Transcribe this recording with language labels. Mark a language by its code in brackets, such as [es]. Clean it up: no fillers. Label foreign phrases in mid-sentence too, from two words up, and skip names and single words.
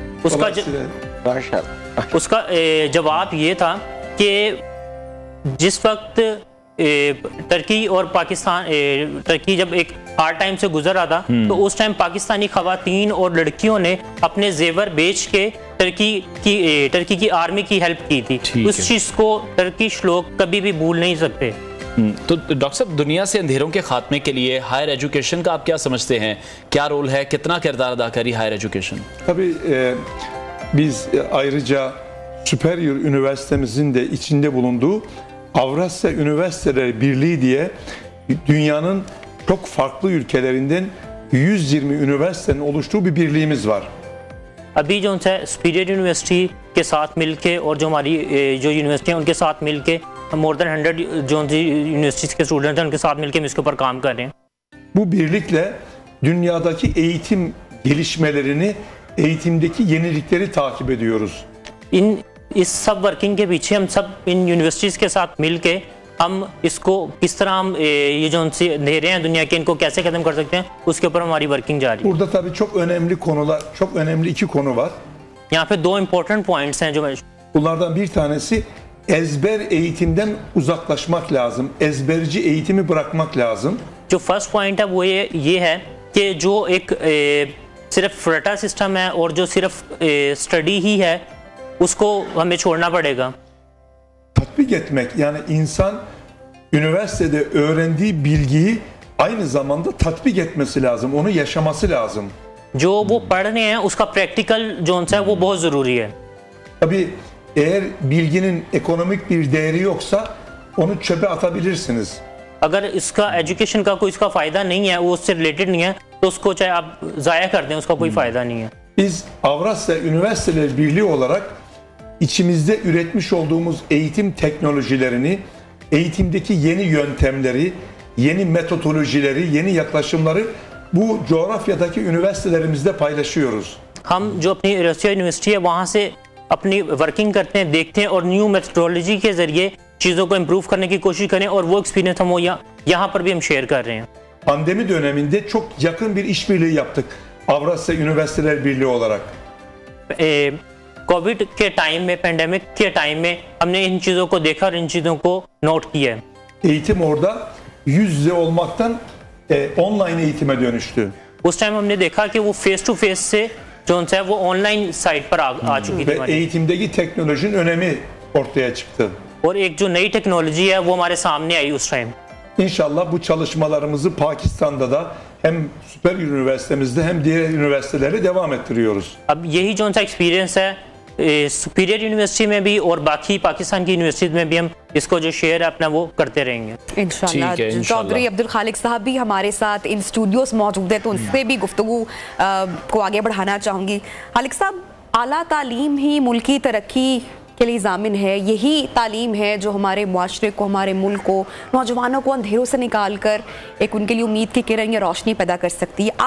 [hi] उसका जवाब ये था कि जिस वक्त टर्की और पाकिस्तान, टर्की जब एक [en] hard time [hi] से गुजर रहा था तो उस टाइम पाकिस्तानी खवातीन और लड़कियों ने अपने जेवर बेच के टर्की की आर्मी की हेल्प की थी। उस चीज़ को टर्किश लोग कभी भी भूल नहीं सकते। तो डॉक्टर साहब, दुनिया से अंधेरों के खात्मे के लिए [en] higher education [hi] का आप क्या समझते हैं, क्या रोल है, कितना किरदार अदा करी [en] higher education? [tr] Tabii biz ayrıca Superior Üniversitemizin de içinde bulunduğu Avrasya Üniversiteleri Birliği diye dünyanın çok farklı ülkelerinden 120 üniversitenin oluştuğu bir birliğimiz var. [hi] अभी जो है सुपीरियर यूनिवर्सिटी के साथ मिलके और जो हमारी जो यूनिवर्सिटी हैं उनके साथ मिलके [en] more than [hi] 100 जो यूनिवर्सिटीज़ के स्टूडेंट्स हैं उनके साथ मिलके हम इसके ऊपर काम कर रहे हैं। [tr] Bu birlikle dünyadaki eğitim gelişmelerini, eğitimdeki yenilikleri takip ediyoruz. [hi] इस सब वर्किंग के पीछे हम सब इन यूनिवर्सिटीज़ के साथ मिलके हम इसको किस तरह हम ये जो अंधेरे हैं दुनिया के इनको कैसे खत्म कर सकते हैं, उसके ऊपर हमारी वर्किंग जारी है। [tr] Burada tabii çok önemli konular, çok önemli iki konu var. [hi] यहाँ पे 2 [en] important points [hi] हैं जो मैं [tr] Bunlardan bir tanesi ezber eğitimden uzaklaşmak lazım. Ezberci eğitimi bırakmak lazım. [hi] जो [en] first point [hi] है वो ये है कि जो एक सिर्फ रटा सिस्टम है और जो सिर्फ स्टडी ही है उसको हमें छोड़ना पड़ेगा। [tr] Tatbik etmek, yani insan üniversitede öğrendiği bilgiyi aynı zamanda tatbik etmesi lazım. Onu yaşaması lazım. [hi] जो वो पढ़ रहे हैं उसका [en] practical zone [hi] है वो बहुत ज़रूरी है। [tr] Tabii eğer bilginin ekonomik bir değeri yoksa onu çöpe atabilirsiniz. [hi] अगर इसका एजुकेशन का कोई इसका फ़ायदा नहीं है, वो उससे रिलेटेड नहीं है, तो उसको चाहे आप ज़ाया कर दें, उसका कोई फ़ायदा नहीं है। [tr] Biz Avrasya Üniversiteler Birliği olarak içimizde üretmiş olduğumuz eğitim teknolojilerini, eğitimdeki yeni yöntemleri, yeni metodolojileri, yeni yaklaşımları bu coğrafyadaki üniversitelerimizde paylaşıyoruz. [hi] हम जो अपनी रसिया यूनिवर्सिटी है वहाँ से अपनी वर्किंग करते हैं, देखते हैं और [en] new methodology [hi] के ज़रिए चीज़ों को इम्प्रूव करने की कोशिश करें और वो एक्सपीरियंस हम वो यहाँ पर भी हम शेयर कर रहे हैं। [tr] Pandemi döneminde çok yakın bir işbirliği yaptık Avrasya Üniversiteler Birliği olarak. [hi] कोविड के टाइम में, पेंडेमिक के टाइम में हमने इन चीज़ों को देखा और इन चीज़ों को नोट किया। [tr] Eğitim orada yüz yüze olmaktan online eğitime dönüştü. [hi] उस टाइम हमने देखा कि वो [en] face to face [hi] से जो है वो [en] online site [hi] पर आ चुकी थी। [tr] Ve eğitimdeki teknolojinin önemi ortaya çıktı. [hi] और एक जो नई टेक्नोलॉजी है वो हमारे सामने आई उस टाइम। [tr] İnşallah bu çalışmalarımızı Pakistan'da da hem süper üniversitemizde hem diğer üniversitelere devam ettiriyoruz. [hi] अब यही जो सा एक्सपीरियंस है सुपीरियर यूनिवर्सिटी में भी और बाकी पाकिस्तान की यूनिवर्सिटी में भी हम इसको जो शेयर है अपना वो करते रहेंगे इंशाल्लाह। चौधरी अब्दुल खालिक साहब भी हमारे साथ [en] in studios [hi] मौजूद है, तो उनसे भी गुफ्तगू को आगे बढ़ाना चाहूँगी। खालिक साहब, आला तालीम ही मुल्की तरक्की के लिए ज़ामिन है, यही तालीम है जो हमारे मुआशरे को, हमारे मुल्क को, नौजवानों को अंधेरों से निकाल कर एक उनके लिए उम्मीद की किरण या रोशनी पैदा कर सकती है।